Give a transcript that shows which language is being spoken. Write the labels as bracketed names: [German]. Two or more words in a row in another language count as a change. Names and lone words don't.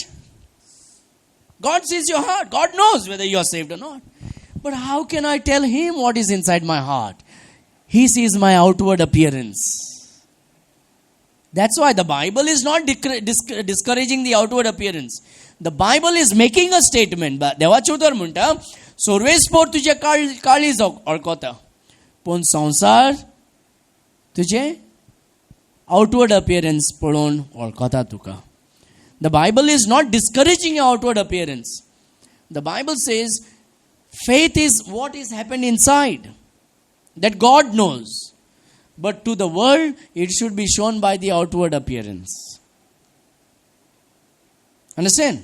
[English] God sees your heart. God knows whether you are saved or not. But how can I tell him what is inside my heart? He sees my outward appearance. That's why the Bible is not discouraging the outward appearance. The Bible is making a statement. [Konkani] देवाचे उतर म्हणटा सर्वेस्पोर तुझे काळीज ओळखता पण संसार तुझे [English] outward appearance [Konkani] पळोवन ओळखता तुका. [English] The Bible is not discouraging your outward appearance. The Bible says faith is what is happened inside, that God knows. But to the world, it should be shown by the outward appearance. Understand?